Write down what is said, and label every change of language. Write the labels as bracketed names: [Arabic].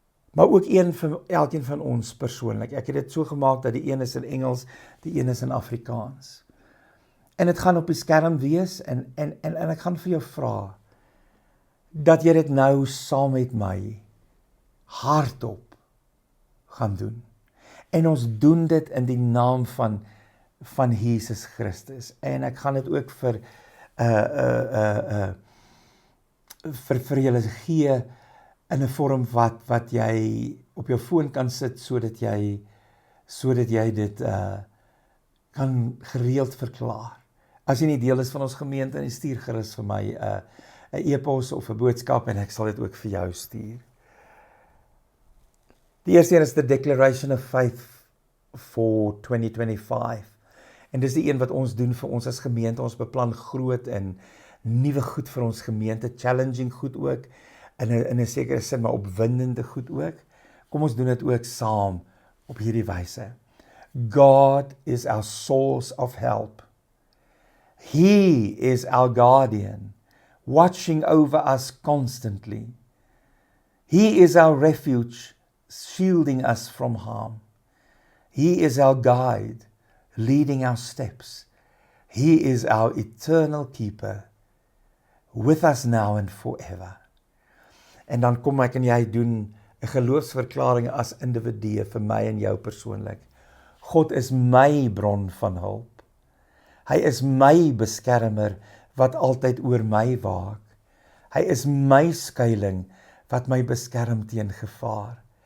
[Afrikaans] Maar ook een vir elkeen van ons persoonlik. Ek het dit so gemaak dat die een is in Engels, die een is in Afrikaans. En dit gaan op die skerm wees en ek gaan vir jou vra dat jy dit nou saam met my hardop gaan doen. En ons doen dit in die naam van Jesus Christus. En ek gaan dit ook vir julle gee in 'n vorm wat jy op jou foon kan sit sodat jy dit kan gereeld verklaar. As jy nie deel is van ons gemeente, stuur gerus vir my 'n e-pos of 'n boodskap en ek sal dit ook vir jou stuur. Die eerste een is [English] the Declaration of Faith for 2025. [Afrikaans] En dis die een wat ons doen vir ons as gemeente. Ons beplan groot en nuwe goed vir ons gemeente, challenging goed ook, in 'n sekere sin maar opwindende goed ook. Kom ons doen dit ook saam op hierdie wyse. [English] God is our source of help. He is our guardian, watching over us constantly. He is our refuge, shielding us from harm. He is our guide, leading our steps. He is our eternal keeper, with us now and forever. [Afrikaans] En dan kom ek en jy doen 'n geloofsverklaring as individue vir my en jou persoonlik. God is my bron van hulp. Hy is my beskermer wat altyd oor my waak. Hy is my skuiling wat my beskerm teen gevaar.